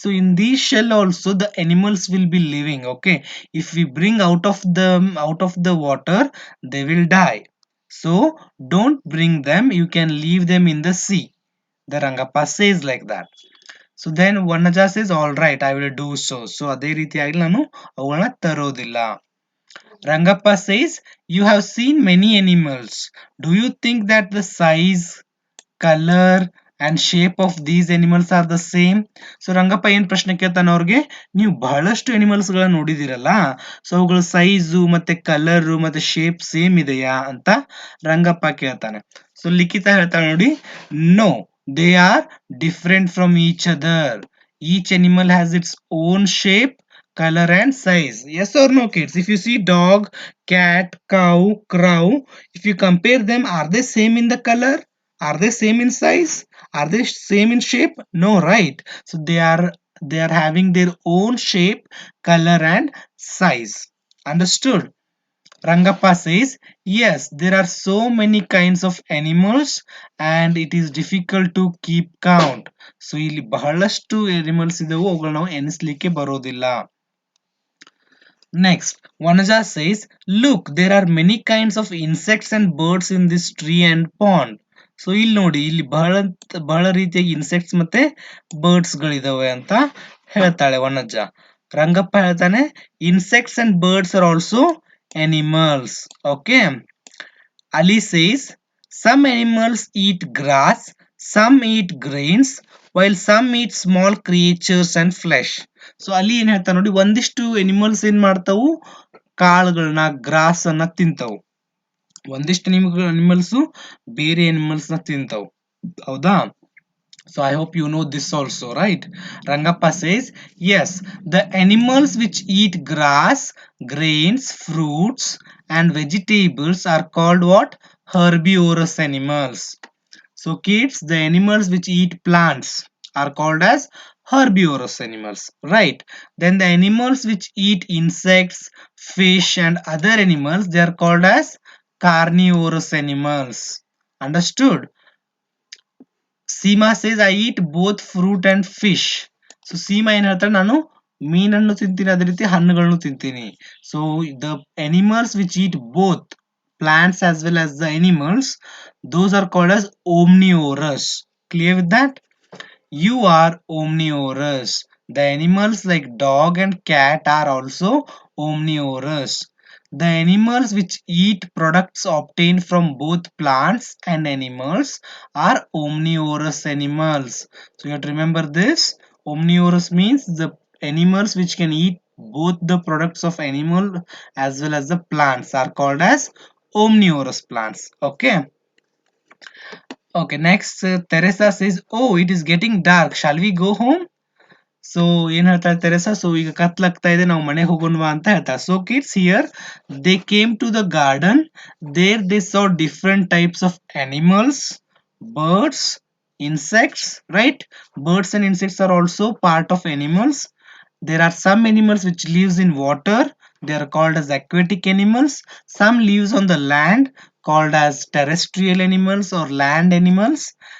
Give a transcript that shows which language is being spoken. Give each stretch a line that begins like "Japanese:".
English: So in these shell also the animals will be living. Okay. If we bring out of the water, they will die. So don't bring them. You can leave them in the sea. The Rangappa says like that. So then Vanaja says, all right, I will do so.
Kannada: So ಅದೇ ರೀತಿಯಾಗಿ ನಾನು ಅವುಗಳನ್ನ ತರೋದಿಲ್ಲ.
English: Rangappa says, you have seen many animals. Do you think that the size, color and shape of these animals are the same?
Kannada: So Rangappa ಏನ್ ಪ್ರಶ್ನೆ ಕೇಳ್ತಾನೆ ಅವ್ರಿಗೆ, ನೀವು ಬಹಳಷ್ಟು ಅನಿಮಲ್ಸ್ ಗಳನ್ನ ನೋಡಿದಿರಲ್ಲ, ಸೊ ಅವುಗಳ ಸೈಜು ಮತ್ತೆ ಕಲರ್ ಮತ್ತೆ ಶೇಪ್ ಸೇಮ್ ಇದೆಯಾ ಅಂತ ರಂಗಪ್ಪ ಕೇಳ್ತಾನೆ. ಸೊ ಲಿಖಿತ ಹೇಳ್ತಾಳೆ ನೋಡಿ, no,
English: They are different from each other. Each animal has its own shape, color and size. Yes or no, kids? If you see dog, cat, cow, crow, if you compare them, are they same in the color? Are they same in size? Are they same in shape? No, right? So they are having their own shape, color and size. Understood? Rangappa says, yes, there are so many kinds of animals and it is difficult to keep count.
Kannada: So ಇಲ್ಲಿ ಬಹಳಷ್ಟು animals ಇದಾವು ಅವುಗಳು ನಾವು ಎಣಿಸ್ಲಿಕ್ಕೆ ಬರೋದಿಲ್ಲ.
English: Next, Vanaja says, look, there are many kinds of insects and birds in this tree and pond.
Kannada: So ಇಲ್ಲಿ ನೋಡಿ ಇಲ್ಲಿ ಬಹಳ ರೀತಿಯಾಗಿ ಇನ್ಸೆಕ್ಟ್ಸ್ ಮತ್ತೆ ಬರ್ಡ್ಸ್ ಗಳಿದಾವೆ ಅಂತ ಹೇಳ್ತಾಳೆ ವನಜ. ರಂಗಪ್ಪ ಹೇಳ್ತಾನೆ
English: insects and birds are also animals. Okay. Ali says some animals eat grass, some eat grains, while some eat small creatures and flesh.
Kannada: So ಅಲ್ಲಿ ಏನ್ ಹೇಳ್ತಾ ನೋಡಿ, ಒಂದಿಷ್ಟು ಎನಿಮಲ್ಸ್ ಏನ್ ಮಾಡ್ತಾವು, ಕಾಳುಗಳನ್ನ ಗ್ರಾಸ್ ಅನ್ನ ತಿಂತಾವು. ಒಂದಿಷ್ಟು ಅನಿಮಲ್ಸ್ ಬೇರೆ ಅನಿಮಲ್ಸ್ ನ ತಿಂತಾವು. ಹೌದಾ?
English: So I hope you know this also, right? Rangappa says, yes, the animals which eat grass, grains, fruits and vegetables are called what? Herbivorous animals. So kids, the animals which eat plants are called as herbivorous animals, right? Then the animals which eat insects, fish and other animals, they are called as carnivorous animals. Understood? Seema says, I eat both fruit and fish.
Kannada: So Seema ಏನು ಹೇಳ್ತಾರೆ, ನಾನು ಮೀನನ್ನು ತಿಂತೀನಿ, ಅದೇ ರೀತಿ ಹಣ್ಣುಗಳನ್ನು ತಿಂತೀನಿ.
English: So the animals which eat both plants as well as the animals, those are called as omnivorous. Clear with that? You are omnivorous. The animals like dog and cat are also omnivorous. The animals which eat products obtained from both plants and animals are omnivorous animals. So you have to remember this. Omnivorous means the animals which can eat both the products of animal as well as the plants are called as omnivorous plants. Okay. Okay, next Teresa says, oh, it is getting dark. Shall we go home?
Kannada: So ಏನ್ ಹೇಳ್ತಾರೆ Theresa, so ಈಗ ಕತ್ಲಾಗ್ತಾ ಇದೆ, ನಾವು ಮನೆಗೆ ಹೋಗೋಣವಾ ಅಂತ ಹೇಳ್ತಾರೆ.
English: So kids, here they came to the garden. There they saw different types of animals, birds, insects, right? Birds and insects are also part of animals. There are some animals which lives in water. They are called as aquatic animals. Some lives on the land, called as terrestrial animals or land animals.